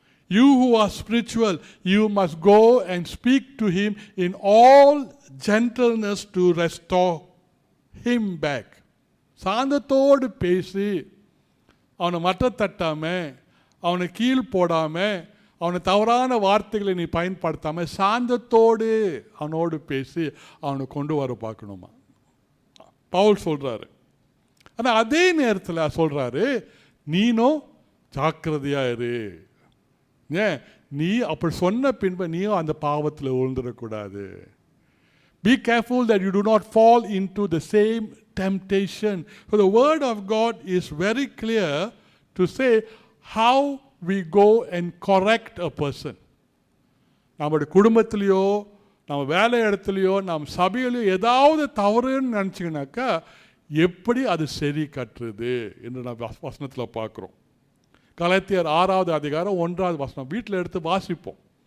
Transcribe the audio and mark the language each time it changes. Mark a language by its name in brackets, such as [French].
[English] You who are spiritual, you must go and speak to him in all gentleness to restore him back. [Tamil] சாந்தத்தோடு பேசி அவனை மட்ட தட்டாமல், அவனை கீழ் போடாமல், அவனை தவறான வார்த்தைகளை நீ பயன்படுத்தாமல் சாந்தத்தோடு அவனோடு பேசி அவனை கொண்டு வர பார்க்கணுமா பவுல் சொல்கிறாரு. ஆனால் அதே நேரத்தில் சொல்கிறாரு, நீனும் ஜாக்கிரதையாக இரு. ஏன் நீ அப்படி சொன்ன பின்பு நீயும் அந்த பாவத்தில் விழுந்துடக்கூடாது. [English] Be careful that you do not fall into the same temptation. So the word of God is very clear to say how we go and correct a person. [Tamil] நம்முடைய குடும்பத்திலையோ நம்ம வேலை இடத்துலையோ நம்ம சபையிலையோ ஏதாவது தவறுன்னு நினச்சிங்கனாக்கா எப்படி அது சரி கட்டுறது என்று நான் வசனத்தில் பார்க்குறோம். கலாத்தியர் 6வது அதிகாரம் 1வது வசனம் வீட்டில் எடுத்து வாசிப்போம்.